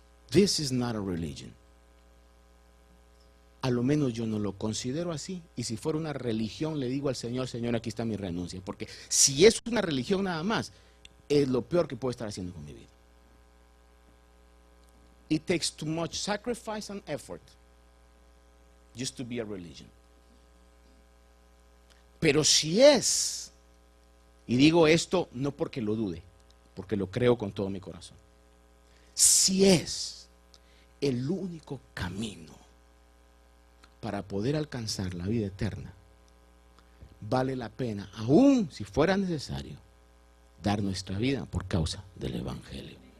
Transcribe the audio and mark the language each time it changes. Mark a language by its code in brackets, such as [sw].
[en] This is not a religion. [es] A lo menos yo no lo considero así, y si fuera una religión le digo al Señor: Señor, aquí está mi renuncia, porque si es una religión nada más, es lo peor que puedo estar haciendo con mi vida. [en] It takes too much sacrifice and effort just to be a religion. [es] Pero si es, y digo esto no porque lo dude, porque lo creo con todo mi corazón, si es el único camino para poder alcanzar la vida eterna, vale la pena, aún si fuera necesario, dar nuestra vida por causa del evangelio.